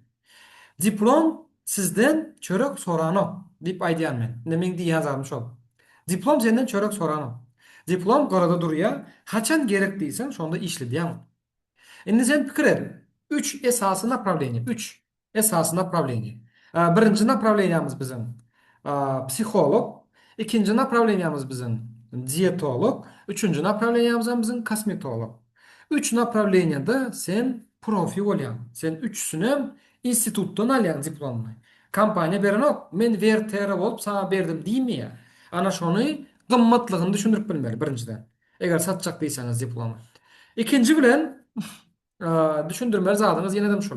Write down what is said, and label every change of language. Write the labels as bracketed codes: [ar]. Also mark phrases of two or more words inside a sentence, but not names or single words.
[tk] Diplom sizden çörek sorano diýip aýdýan men. Nemeň diýýäzarym şol. Diplom senden çörek sorano. Diplom garada durýar, haçan gerek diýsen şonda işledýän. Indi sen pikir et. 3 esasy направление. 3 esasy направление. Birinci направлениýamyz bizim psikolog, ikinci направлениýamyz bizim diyetolog, üçüncü направлениýamyz bizim kosmetolog. 3 направлениýada sen profi bolýan. Sen üçsünem institutdan alýan diplomny. Kampaniýa beren ok, men vertere bolup sana berdim diýmeýär. Ana şonu gymmatlygyny düşündirip bilmeli birinciden. Eger satjak diýseňiz diplomy. İkinci bilen düşündirmeli zadyňyz ýene-de şol.